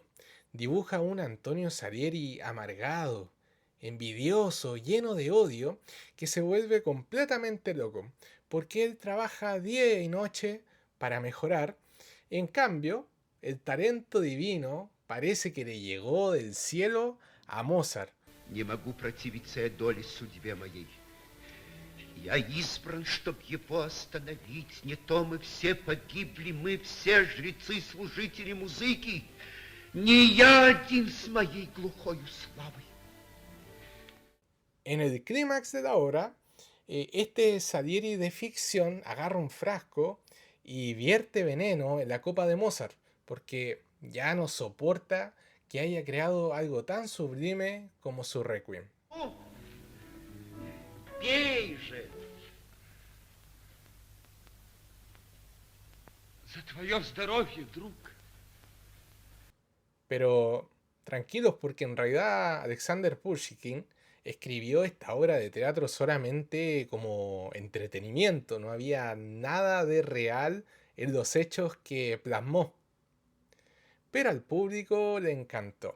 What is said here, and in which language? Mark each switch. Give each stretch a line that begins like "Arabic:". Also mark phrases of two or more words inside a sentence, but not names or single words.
Spanish: Dibuja a un Antonio Salieri amargado, envidioso, lleno de odio, que se vuelve completamente loco, porque él trabaja día y noche para mejorar. En cambio, el talento divino parece que le llegó del cielo a Mozart.
Russian: Не могу противиться я доле судьбе моей. Я избран, чтоб его остановить. Не то мы все погибли, мы все жрецы и служители музыки. Не я один с моей глухою славой.
Spanish: En el clímax de la obra, este Salieri de ficción agarra un frasco y vierte veneno en la copa de Mozart, porque ya no soporta que haya creado algo tan sublime como su Requiem.
Russian: О, пей же! За твое здоровье, друг.
Spanish: Pero tranquilos porque en realidad Alexander Pushkin escribió esta obra de teatro solamente como entretenimiento, no había nada de real en los hechos que plasmó. Pero al público le encantó.